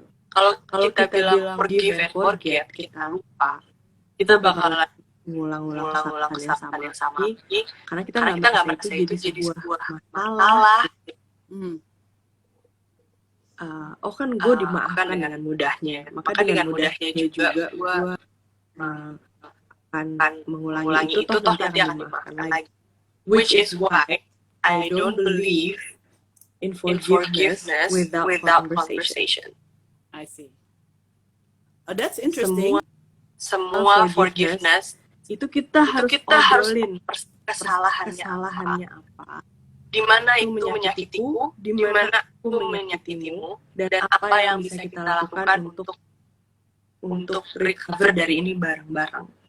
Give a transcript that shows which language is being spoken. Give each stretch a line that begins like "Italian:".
Indonesian: Kalau kita bilang forgive and forget, kita lupa, kita bakalan mengulang kesalahan yang sama lagi, karena kita nggak merasa itu jadi sebuah masalah. Kan gue dimaafkan dengan mudahnya, maka dengan mudahnya juga gue akan mengulangi itu toh nanti akan dimaafkan lagi.
English: Which is why I don't believe in forgiveness without conversation. I see. Oh, that's interesting.
Indonesian: Semua forgiveness itu kita harus obrolin kesalahannya apa. Di mana itu menyakitiku, di mana aku menyakitimu, dan apa yang bisa kita lakukan untuk recover dari ini bareng-bareng.